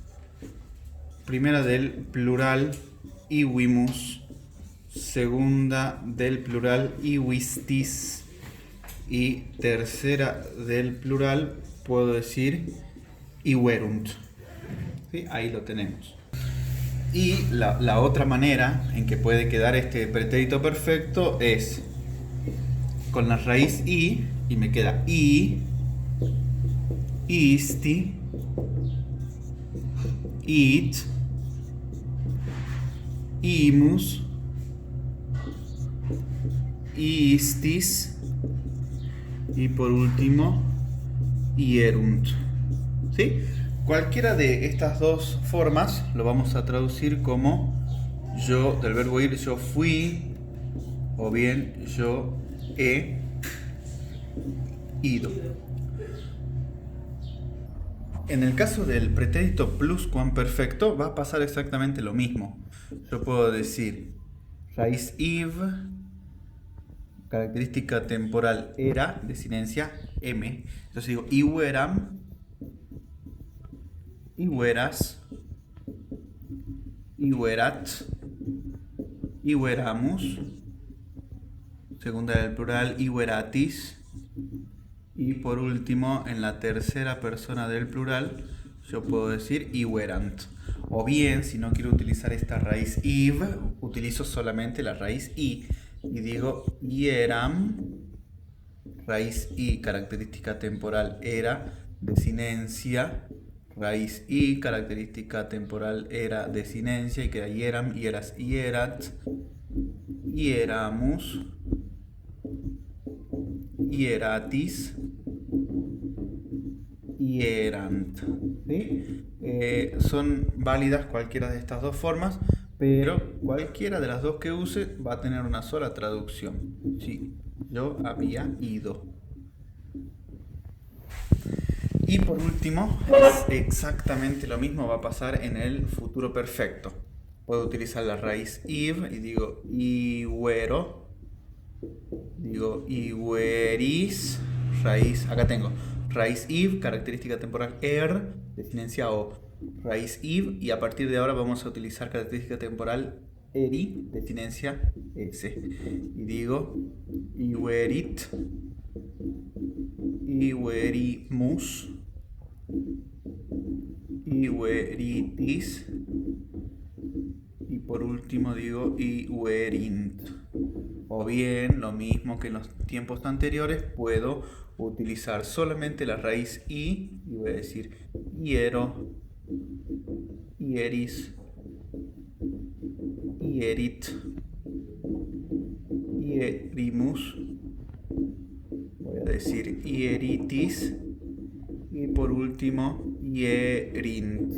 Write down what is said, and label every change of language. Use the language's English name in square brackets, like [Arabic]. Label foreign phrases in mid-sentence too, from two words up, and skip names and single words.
[Spanish] primera del plural, iwimus, segunda del plural, iwistis, y tercera del plural puedo decir iwerunt. ¿Sí? Ahí lo tenemos. Y la otra manera en que puede quedar este pretérito perfecto es con la raíz i, y me queda [Latin] i, isti, it, imus, istis [Spanish] y por último ierunt. ¿Sí? Cualquiera de estas dos formas lo vamos a traducir como yo, del verbo ir, yo fui, o bien yo he ido. En el caso del pretérito pluscuamperfecto va a pasar exactamente lo mismo. Yo puedo decir raíz iv, característica temporal era, desinencia m. Entonces digo [Latin] iweram, iweras, iwerat, iweramus, [Spanish] segunda del plural, iweratis, y por último, en la tercera persona del plural, yo puedo decir iwerant. O bien, si no quiero utilizar esta raíz iv, utilizo solamente la raíz i y digo ieram, raíz i, característica temporal era, desinencia, raíz i, característica temporal era, desinencia, y queda [Latin] ieram, ieras, ierat, ieramus, hieratis, hierant. [Spanish] ¿Sí? Son válidas cualquiera de estas dos formas, pero cualquiera de las dos que use va a tener una sola traducción. Sí, yo había ido. Y por último, es exactamente lo mismo va a pasar en el futuro perfecto. Puedo utilizar la raíz iv y digo iwero, digo iweris, raíz, acá tengo raíz iv, característica temporal desinencia o, raíz iv, y a partir de ahora vamos a utilizar característica temporal eri, desinencia s, y digo [Latin] iwerit, iwerimus, iweritis, [Spanish] y por último digo iwerint. O bien, lo mismo que en los tiempos anteriores, puedo utilizar solamente la raíz i y voy a decir [Latin] hiero, ieris, ierit, ierimus, [Spanish] voy a decir ieritis y por último ierint.